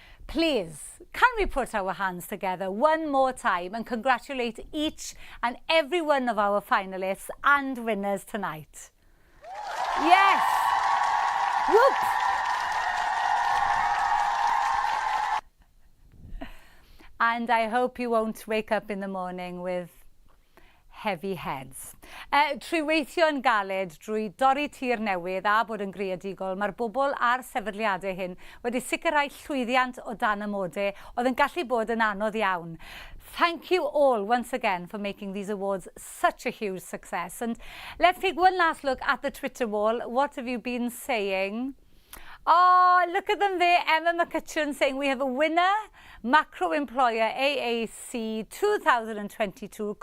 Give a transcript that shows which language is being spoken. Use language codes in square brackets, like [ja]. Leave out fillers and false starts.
[en] Please, can we put our hands together one more time and congratulate each and every one of our finalists and winners tonight? Yes! Whoop! And I hope you won't wake up in the morning with heavy heads. [cy] Trwy weithio yn galed drwy dorri tir newydd a bod yn greadigol, mae'r bobl a'r sefydliadau hyn wedi sicrhau llwyddiant o dan amodau oedd yn gallu bod yn anodd iawn. [en] Thank you all once again for making these awards such a huge success. And let's take one last look at the Twitter wall. What have you been saying? Oh, look at them there. Emma McCutcheon saying we have a winner. Macro Employer AAC 2022.